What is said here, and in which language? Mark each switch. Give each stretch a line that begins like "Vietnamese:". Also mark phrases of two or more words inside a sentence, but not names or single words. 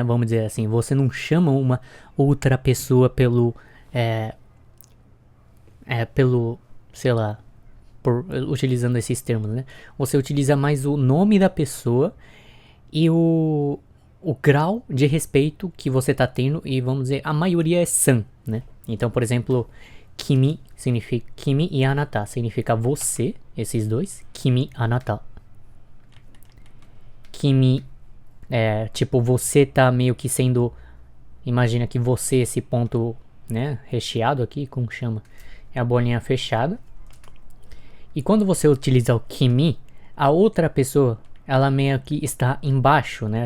Portuguese: Vamos dizer assim, você não chama uma outra pessoa pelo, sei lá, utilizando esses termos, né? Você utiliza mais o nome da pessoa e o grau de respeito que você tá tendo, e vamos dizer, a maioria é san, né? Então, por exemplo, kimi significa kimi e anata significa você, esses dois.
Japanese: 君 あなた.
Portuguese: Kimi é tipo você tá meio que sendo, imagina que você, esse ponto, né, recheado aqui, como chama? É a bolinha fechada. E quando você utiliza o kimi, a outra pessoa, ela meio que está embaixo, né?